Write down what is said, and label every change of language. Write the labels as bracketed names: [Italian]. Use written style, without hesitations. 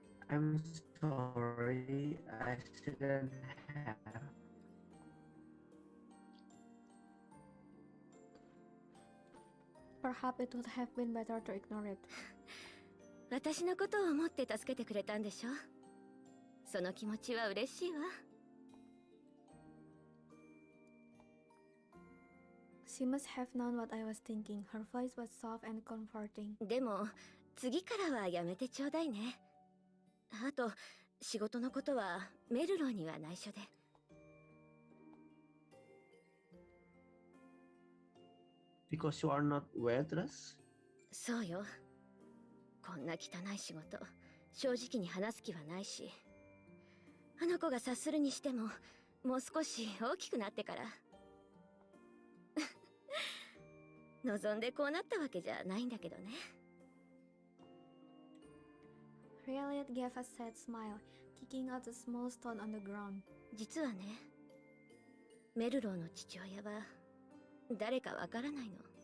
[English] I'm sorry, I shouldn't have. Perhaps it would have been better to ignore it. [Japanese] 私のことを思って助けてくれたんでしょ。その気持ちは嬉しいわ。 [English] She must have known what I was thinking. Her voice was soft and comforting. [Japanese] でも次からはやめてちょうだいね。あと仕事のことはメルローには内緒で。 [English] Because you are not waitress? [Japanese] そうよ。こんな汚い仕事、正直に話す気はないし。あの子が察するにしても、もう少し大きくなってから。望んでこうなったわけじゃないんだけどね。 [English] Harriet gave a sad smile, kicking out a small stone on the ground. [Japanese] 実はね、メルローの父親は誰かわからないの。